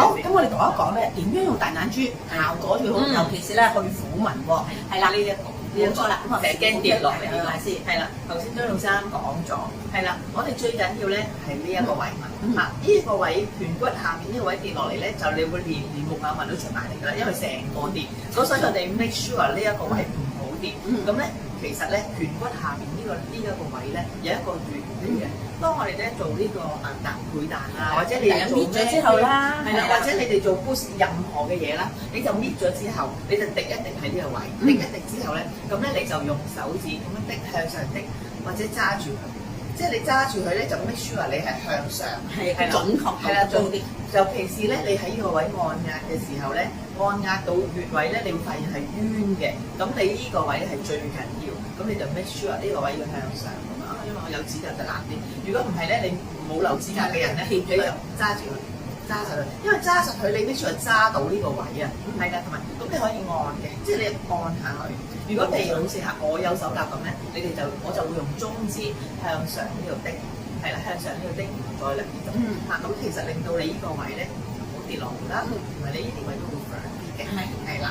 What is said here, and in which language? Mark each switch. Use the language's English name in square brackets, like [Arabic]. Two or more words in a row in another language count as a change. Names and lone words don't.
[Cantonese] 好，咁我哋講一講咧點樣用大眼珠效果最好，尤其是咧去虎紋喎。係啦，呢一個。冇錯啦，咁啊成日驚跌落嚟呢個先，係啦。頭先張老生講咗，係啦，我哋最緊要咧係呢一個位紋嚇，呢一個位顴骨下面呢個位跌落嚟咧，就你會連木偶紋都出埋嚟㗎啦，因為成個跌，所以我哋 [English] make sure [Cantonese] 呢一個位唔好跌。咁咧其實咧顴骨下面呢一個位咧有一個圓嘅。當我哋咧做呢個倍彈啊，或者你做搣咗之後啦，係啦，或者你哋做 boost 任何嘅嘢啦，你就搣咗之後，你就滴一滴喺呢個位，滴一滴之後咧，咁咧你就用手指咁樣滴向上滴，或者揸住佢，即係你揸住佢咧就 [English] make sure [Cantonese] 你係向上，係準確，係啦，做啲。尤其是咧，你喺呢個位按壓嘅時候咧，按壓到穴位咧，你會發現係冤嘅，咁你呢個位係最緊要，咁你就 [English] make sure [Cantonese] 呢個位要向上。因為我有指甲就難啲，如果唔係咧，你冇留指甲嘅人咧，你就揸住佢，揸實佢，因為揸實佢，你必須係揸到呢個位啊，係㗎，同埋咁你可以按嘅，即係你按下去。如果譬如好似係我有手甲咁咧，我就會用中指向上呢度滴，係啦，向上呢度滴，再嚟呢度，咁其實令到你呢個位咧唔好跌落嚟啦，同埋你呢啲位都會強啲嘅，係啦。